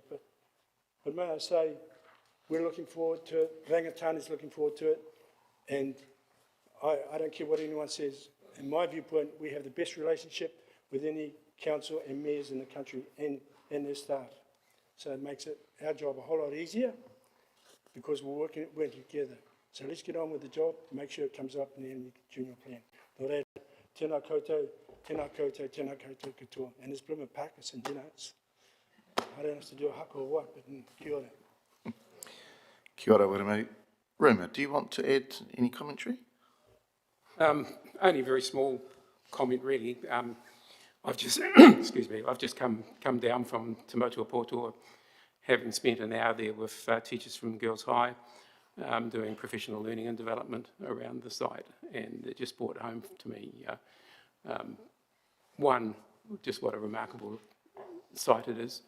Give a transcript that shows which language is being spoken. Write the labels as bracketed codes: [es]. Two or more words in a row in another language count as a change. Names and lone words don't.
[en] But may I say, we're looking forward to it, Rangatani's looking forward to it, and I don't care what anyone says. In my viewpoint, we have the best relationship with any council and mayors in the country and their staff. So it makes it our job a whole lot easier because we're working together. So let's get on with the job to make sure it comes up in the end junior plan. [mi] Nō reira, tēnā koutou, tēnā koutou, tēnā koutou katoa. [en] And it's Bluma Parkinson, you know, I don't have to do a haka or what, but [mi] kia ora. Kia ora, Wiremu. [en] Rima, do you want to add any commentary? Only a very small comment, really. I've just, excuse me, I've just come down from Te Motua Poutoa, having spent an hour there with teachers from Girls High, doing professional learning and development around the site, and it just brought home to me, one, just what a remarkable site it is.